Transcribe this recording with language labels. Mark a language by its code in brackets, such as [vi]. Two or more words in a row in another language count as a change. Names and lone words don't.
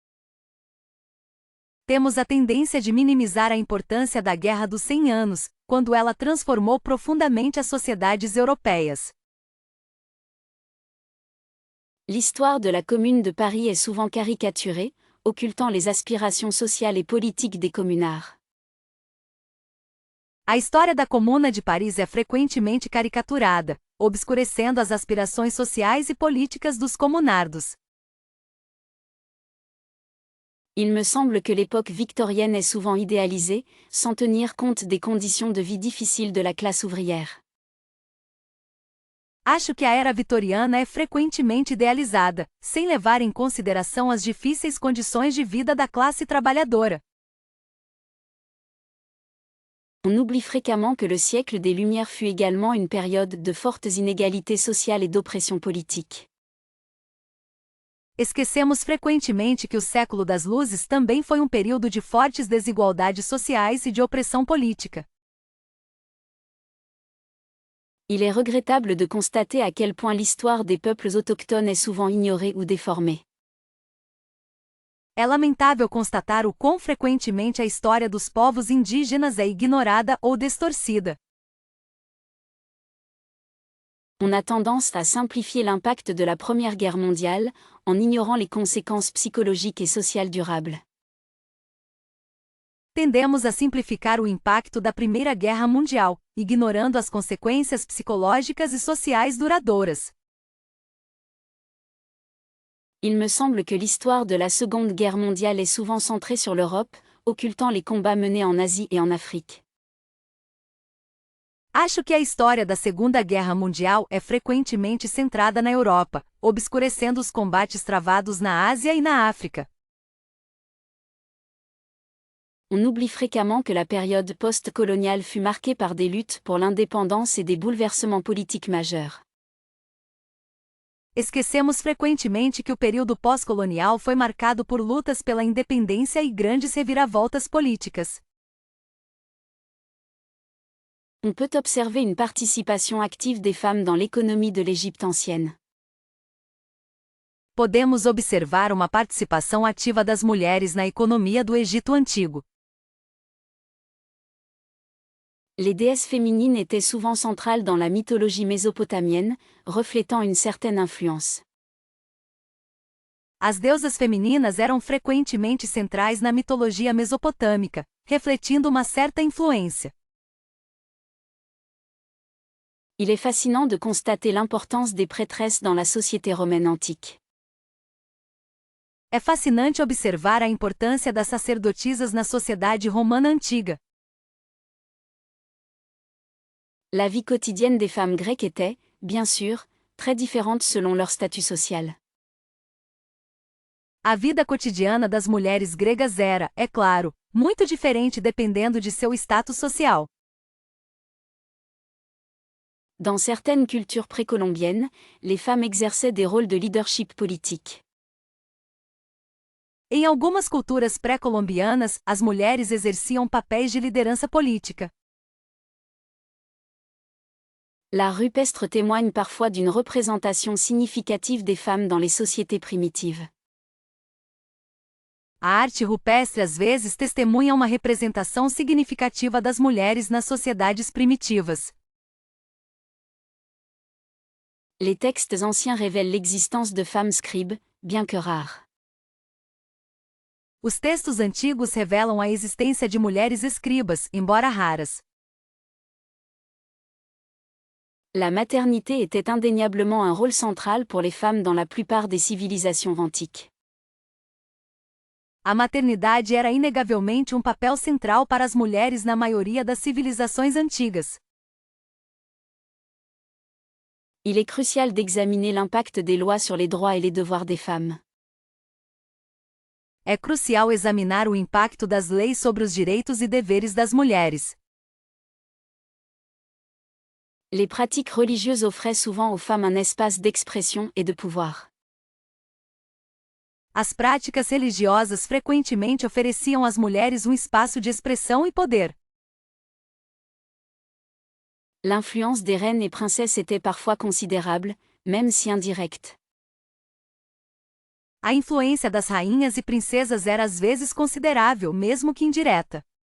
[pt] Temos a tendência de minimizar a importância da Guerra dos 100 anos, quando ela transformou profundamente as sociedades europeias. [fr] L'histoire de la Commune de Paris est souvent caricaturée, occultant les aspirations sociales et politiques des communards. [pt] A história da Comuna de Paris é frequentemente caricaturada, obscurecendo as aspirações sociais e políticas dos comunardos. [fr] Il me semble que l'époque victorienne est souvent idéalisée, sans tenir compte des conditions de vie difficiles de la classe ouvrière. [pt] Acho que a era vitoriana é frequentemente idealizada, sem levar em consideração as difíceis condições de vida da classe trabalhadora. [fr] On oublie fréquemment que le siècle des Lumières fut également une période de fortes inégalités sociales et d'oppression politique. [pt] Esquecemos frequentemente que o século das luzes também foi um período de fortes desigualdades sociais e de opressão política. [fr] Il est regrettable de constater à quel point l'histoire des peuples autochtones est souvent ignorée ou déformée. [pt] É lamentável constatar o quão frequentemente a história dos povos indígenas é ignorada ou distorcida. [fr] On a tendance à simplifier l'impact de la Première Guerre mondiale, en ignorant les conséquences psychologiques et sociales durables. [pt] Tendemos a simplificar o impacto da Primeira Guerra Mundial, ignorando as consequências psicológicas e sociais duradouras. [fr] Il me semble que l'histoire de la Seconde Guerre mondiale est souvent centrée sur l'Europe, occultant les combats menés en Asie et en Afrique. [pt] Acho que a história da Segunda Guerra Mundial é frequentemente centrada na Europa, obscurecendo os combates travados na Ásia e na África. [fr] On oublie fréquemment que la période post-coloniale fut marquée par des luttes pour l'indépendance et des bouleversements politiques majeurs. [pt] Esquecemos frequentemente que o período pós-colonial foi marcado por lutas pela independência e grandes reviravoltas políticas. [fr] On peut observer une participation active des femmes dans l'économie de l'Égypte ancienne. [pt] Podemos observar uma participação ativa das mulheres na economia do Egito Antigo. [fr] Les déesses féminines étaient souvent centrales dans la mythologie mésopotamienne, reflétant une certaine influence. [pt] As deusas femininas eram frequentemente centrais na mitologia mesopotâmica, refletindo uma certa influência. [fr] Il est fascinant de constater l'importance des prêtresses dans la société romaine antique. [pt] É fascinante observar a importância das sacerdotisas na sociedade romana antiga. [fr] La vie quotidienne des femmes grecques était, bien sûr, très différente selon leur statut social. [pt] A vida cotidiana das mulheres gregas era, é claro, muito diferente dependendo de seu status social. [fr] Dans certaines cultures précolombiennes, les femmes exerçaient des rôles de leadership politique. [pt] Em algumas culturas pré-colombianas, as mulheres exerciam papéis de liderança política. [fr] L'art rupestre témoigne parfois d'une représentation significative des femmes dans les sociétés primitives. [pt] A arte rupestre às vezes testemunha uma representação significativa das mulheres nas sociedades primitivas. [fr] Les textes anciens révèlent l'existence de femmes scribes, bien que rares. [pt] Os textos antigos revelam a existência de mulheres escribas, embora raras. [fr] La maternité était indéniablement un rôle central pour les femmes dans la plupart des civilisations antiques. [pt] A maternidade era inegavelmente um papel central para as mulheres na maioria das civilizações antigas. [fr] Il est crucial d'examiner l'impact des lois sur les droits et les devoirs des femmes. [pt] É crucial examinar o impacto das leis sobre os direitos e deveres das mulheres. [fr] Les pratiques religieuses offraient souvent aux femmes un espace d'expression et de pouvoir. [pt] As práticas religiosas frequentemente ofereciam às mulheres um espaço de expressão e poder. [fr] L'influence des reines et princesses était parfois considérable, même si indirecte. [pt] A influência das rainhas e princesas era às vezes considerável, mesmo que indireta.